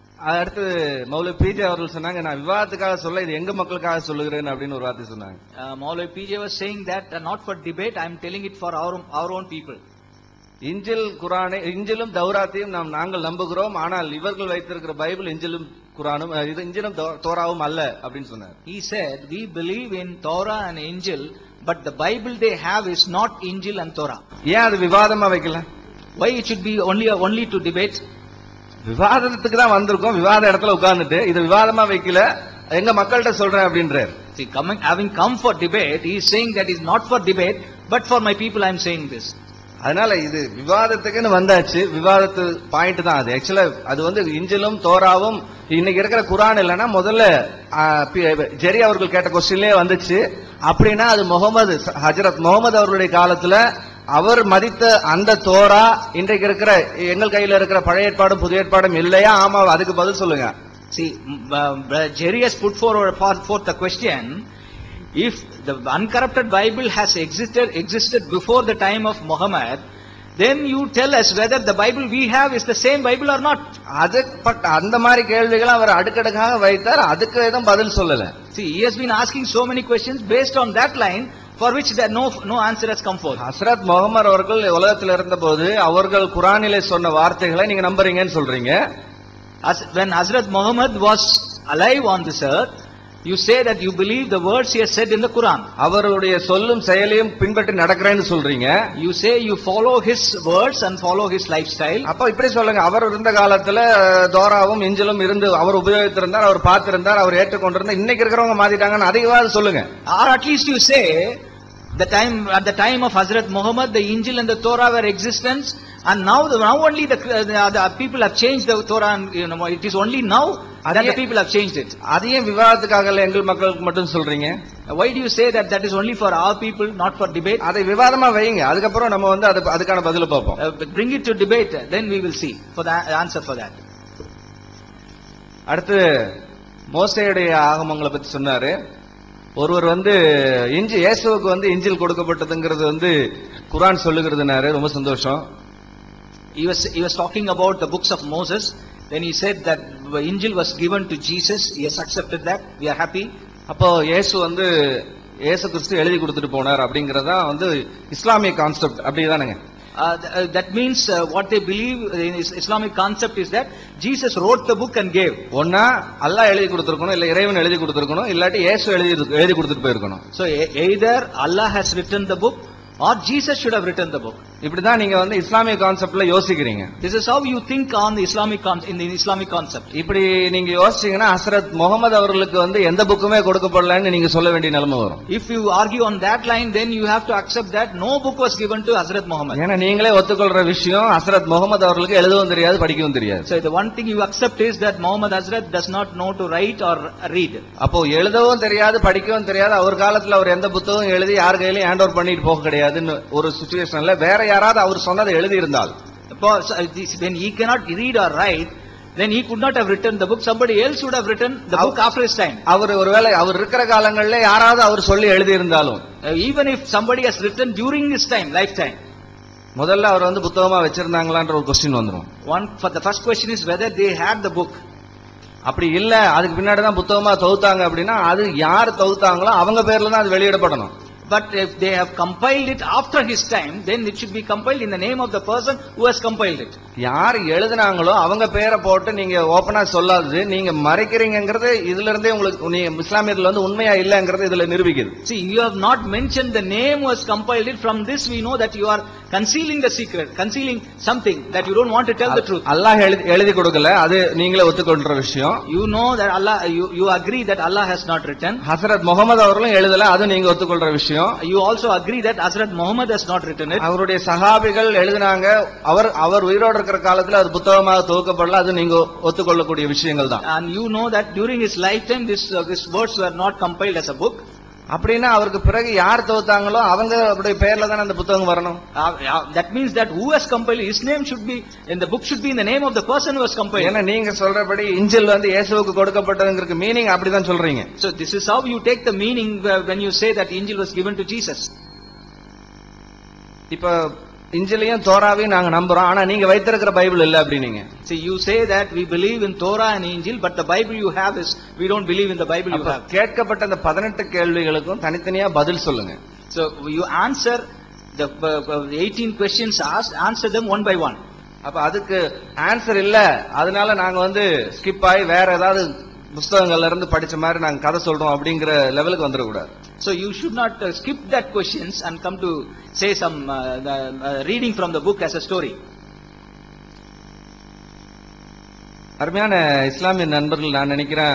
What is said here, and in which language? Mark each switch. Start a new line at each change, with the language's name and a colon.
Tamil: அடுத்து மௌலவி பிஜே அவர்கள் சொன்னாங்க, நான் விவாதத்துக்காக சொல்ல இது எங்க மக்களுக்காக சொல்லுகிறேன் அப்படின்னு ஒரு வார்த்தை சொன்னாங்க.
English: Maulvi PJ was saying that not for debate, I am telling it for our own people.
Tamil: இஞ்சிலும் தௌராத்தையும் நாங்கள் நம்புகிறோம், ஆனால் இவர்கள் வைத்திருக்கிற பைபிள் இஞ்சிலும் குரானும் இஞ்சிலும் தோராவும் அல்ல அப்படின்னு சொன்னார்.
English: He said, we believe in Torah and Injil, but the Bible they have is not Injil and Torah.
Tamil: ஏன் அது விவாதமா வைக்கல?
English: Why it should be only to debate?
Tamil: விவாதத்துக்கு தான் வந்திருக்கோம், விவாத இடத்துல உட்கார்ந்துட்டு இது விவாதமா வைக்கல, எங்க மக்கள்கிட்ட சொல்றேன் அப்படின்றார்.
English: See, having come for debate, he is saying that is not for debate, but for my people I am saying this.
Tamil: அதனால இது விவாதத்துக்குன்னு வந்தாச்சு, விவாதத்து பாயிண்ட் தான் அது. ஆக்சுவலா அது இஞ்சிலும் தோராவும் இன்னைக்கு இருக்கிற குரான் இல்லைன்னா முதல்ல ஜெரி அவர்கள் கேட்ட கொஸ்டின்லயே வந்துச்சு. அப்படின்னா அது ஹஜரத் முகமது அவர்களுடைய காலத்துல அவர் மதித்த அந்த தோரா இன்றைக்கு இருக்கிற எங்கள் கையில இருக்கிற பழைய ஏற்பாடும் புதிய ஏற்பாடும் இல்லையா? ஆமா, அதுக்கு பதில் சொல்லுங்க.
English: See, Jerry has put forth the question, if the uncorrupted Bible has existed before the time of Muhammad, then you tell us whether the Bible we have is the same Bible or not.
Tamil: அந்த மாதிரி கேள்விகளை அவர் அடுக்கடுக்காக வைத்தார், அதுக்கு எதுவும் பதில் சொல்லல.
English: See, he has been asking so many questions based on that line, for which there no answer has come forth.
Tamil: Hazrat Mohammed அவர்கள் உலகத்தில் இருந்தபோது அவர்கள் குரானிலே சொன்ன வார்த்தைகளை நீங்க நம்புறீங்கன்னு சொல்றீங்க.
English: When Hazrat Muhammad was alive on this earth, you say that you believe the words he has said in the Quran.
Tamil: அவருடைய சொல்லும் செயலையும் பின்பற்றி நடக்கிறேன்னு சொல்றீங்க.
English: You say you follow his words and follow his lifestyle.
Tamil: அப்ப இப்படி சொல்லுங்க, அவர் இருந்த காலத்துல தோராவும் இஞ்சிலும் இருந்து அவர் உபயோகித்திருந்தார், அவர் பார்த்திருந்தார், அவர் ஏற்றுக்கொண்டிருந்தார், இன்னைக்கு இருக்கிறவங்க மாத்திட்டாங்கன்னு அதையாவது சொல்லுங்க.
English: Or at least you say at the time of Hazrat Muhammad the Injil and the Torah were existence, and now only the people have changed the Torah, and it is only now that the people have changed it.
Tamil: அதையே விவாதத்துக்காக எங்கள் மக்களுக்கு மட்டும் சொல்றீங்க.
English: Why do you say that is only for our people, not for debate?
Tamil: அதை விவாதமா வைங்க, அதுக்கப்புறம் நம்ம அதுக்கான பதில பார்ப்போம்.
English: Bring it to debate, then we will see for the answer for that.
Tamil: அடுத்து மோசேயுடைய ஆகமங்களை பத்தி சொன்னாரு. ஒருவர் இயேசுவுக்கு இஞ்சில் கொடுக்கப்பட்டதுங்கிறது குரான் சொல்லுகிறதுனாரு. ரொம்ப சந்தோஷம்.
English: He was talking about the books of Moses. Then he said that the Injil was given to Jesus. He has accepted that. We are happy.
Tamil: அப்போ இயேசு கிறிஸ்து எழுதி கொடுத்துட்டு போனார் அப்படிங்கறதா இஸ்லாமிய concept, அப்படிதானங்க?
English: That means what they believe in Islamic concept is that Jesus wrote the book and gave.
Tamil: ஒன்னா அல்லாஹ் எழுதி கொடுத்திருக்கணும், இல்ல இறைவன் எழுதி கொடுத்திருக்கணும், இல்லாட்டி இயேசு எழுதி கொடுத்துட்டு போயிருக்கணும்.
English: So either Allah has written the book or Jesus should have written the book.
Tamil: இப்படிதான் நீங்க இஸ்லாமிய கான்செப்ட்ல யோசிக்கிறீங்க.
English: This is how you think on the Islamic concept.
Tamil: இப்படி நீங்க யோசிச்சீங்கன்னா ஹஸ்ரத் முகமது அவர்களுக்கு எந்த புக்குமே கொடுக்கப்படலன்னு நீங்க சொல்ல வேண்டிய நிலைமை வரும்.
English: If you argue on that line, then you have to accept that no book was given to Hazrat Muhammad.
Tamil: ஏன்னா நீங்களே ஒத்துக்கொள்ற விஷயம் ஹஸ்ரத் முகமது அவர்களுக்கு எழுதவும் தெரியாது, படிக்கவும் தெரியாது.
English: So the one thing you accept is that Muhammad Hazrat does not know to write or read.
Tamil: அப்போ எழுதவும் தெரியாது, படிக்கவும் தெரியாது, அவர் காலத்துல அவர் எந்த புத்தகம் எழுதி யார் கையிலயும்
English: hand over
Tamil: பண்ணிட்டு போக கிடையாதுன்னு ஒரு சிச்சுவேஷன்ல வேற யாராவது அவர் சொன்னதை எழுதி இருந்தால்,
English: when he cannot read or write, then he could not have written the book. Somebody else would have written the book after his time.
Tamil: ஒருவேளை அவர் இருக்கிற காலங்களிலே யாராவது அவர் சொல்லி எழுதி இருந்தாலும்,
English: even if somebody has written during his lifetime,
Tamil: முதல்ல அவர் புத்தகமா வச்சிருந்தாங்களான்ற ஒரு question வந்துரும்.
English: For the first question is whether they had the book.
Tamil: அப்படி இல்ல, அதுக்கு பின்னாடி தான் புத்தகமா தொகுத்தாங்க அப்படின்னா அது யார் தொகுத்தாங்களோ அவங்க பேர்ல தான் அது வெளியிடப்படணும்.
English: But if they have compiled it after his time, then it should be compiled in the name of the person who has compiled it.
Tamil: யார் எழுதினாங்களோ அவங்க பேரை போட்டு நீங்க ஓபனா சொல்லாதது, நீங்க மறைக்கிறீங்கிறது இதுல இருந்தே உங்களுக்கு இஸ்லாமியத்துல உண்மையா இல்லங்கிறது இதுல நிரூபிக்குது.
English: See, you have not mentioned the name who has compiled it. From this we know that you are concealing the secret, concealing something that you don't want to tell the truth.
Tamil: அல்லாஹ் எழுதி கொடுக்கல, அது நீங்களே ஒத்துக்கொள்ற விஷயம்.
English: You know that Allah, you agree that Allah has not written.
Tamil: Hazrat Mohammed அவர்களும் எழுதல, அது நீங்க ஒத்துக்கொள்ற விஷயம்.
English: You also agree that Hazrat Muhammad has not written it.
Tamil: அவருடைய சஹாபிகள் எழுதினாங்க, அவர் உயிரோடு இருக்கிற காலத்துல அது புத்தகமாக தொகுக்கப்படல, அது நீங்க ஒத்துக்கொள்ளக்கூடிய விஷயங்கள் தான்.
English: And you know that during his lifetime these words were not compiled as a book.
Tamil: அப்படின்னா அவருக்கு பிறகு யார் தோத்தாங்களோ அவங்க அவருடைய பெயர்ல தான் அந்த புத்தகம் வரணும்.
English: That means that who has compiled, his name should be in the book, should be in the name of the person who has compiled.
Tamil: ஏன்னா நீங்க சொல்றபடி இஞ்சில் வந்து இயேசுவுக்கு கொடுக்கப்பட்டதுங்கிறதுக்கு மீனிங் அப்படிதான் சொல்றீங்க.
English: So this is how you take the meaning when you say that Injil was given to Jesus.
Tamil: இப்ப இஞ்சிலையும் தோராவையும் நாங்க நம்புறோம், ஆனா நீங்க வைத்திருக்கிற பைபிள் இல்ல அப்படினீங்க.
English: See, you say that we believe in Torah and Injil, but the Bible you have is, we don't believe in the Bible you have.
Tamil: கேட்கப்பட்ட அந்த 18 கேள்விகளுக்கும் தனித்தனியா பதில் சொல்லுங்க.
English: So you answer the 18 questions asked, answer them one by one.
Tamil: அப்ப அதுக்கு answer இல்ல, அதனால நாங்க வந்து ஸ்கிப் ஆகி வேற ஏதாவது புத்தகங்கள்ல இருந்து படிச்ச மாதிரி நாங்க கதை சொல்றோம் அப்படிங்கிற லெவலுக்கு வந்துட கூடாது.
English: So you should not skip that questions and come to say some reading from the book as a story.
Tamil: அருமையான இஸ்லாமிய நண்பர்கள், நான் நினைக்கிறேன்